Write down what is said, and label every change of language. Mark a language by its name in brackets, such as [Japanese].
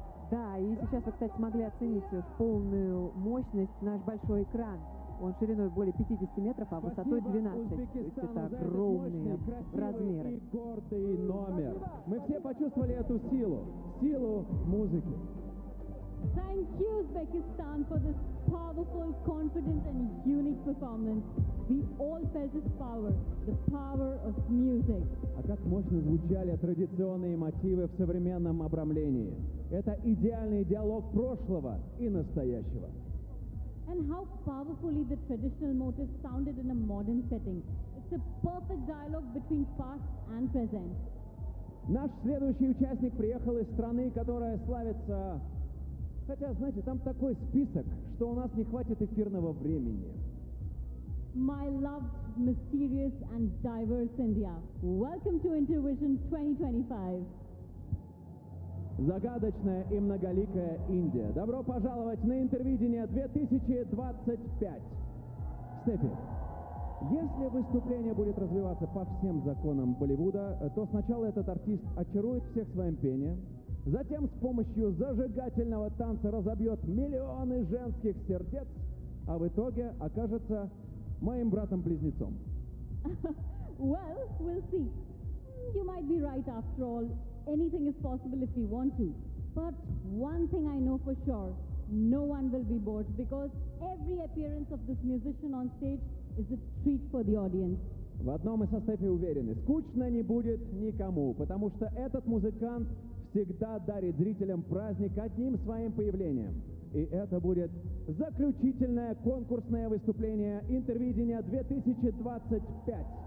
[Russian] Да, и сейчас вы, кстати, смогли оценить в полную мощность наш большой экран. Он шириной более 50 метров, а высотой 12. Спасибо, то есть это огромные размеры. И гордый номер. Мы все почувствовали эту силу, силу музыки. [English] Thank you, Uzbekistan, for this powerful, confident and unique performance. We all felt its power, the power of music. [Russian] А как мощно звучали традиционные мотивы в современном обрамлении. Это идеальный диалог прошлого и настоящего. [English] And how powerfully the traditional motifs sounded in a modern setting. It's a perfect dialogue between past and present. [Russian] Наш следующий участник приехал из страны, которая славится... Хотя, знаете, там такой список, что у нас не хватит эфирного времени. [English] My loved, mysterious and diverse India. Welcome to Intervision 2025. [Russian] Загадочная и многоликая Индия. Добро пожаловать на Интервидение 2025. Степи, если выступление будет развиваться по всем законам Болливуда, то сначала этот артист очарует всех своим пением, затем с помощью зажигательного танца разобьет миллионы женских сердец, а в итоге окажется моим братом-близнецом. [English] Well, we'll see. You might be right after all. Anything is possible if we want to. But one thing I know for sure, no one will be bored because every appearance of this musician on stage is a treat for the audience. [Russian] В одном мы со Степи уверены, скучно не будет никому, потому что этот музыкант всегда дарит зрителям праздник одним своим появлением. И это будет заключительное конкурсное выступление Интервидения 2025.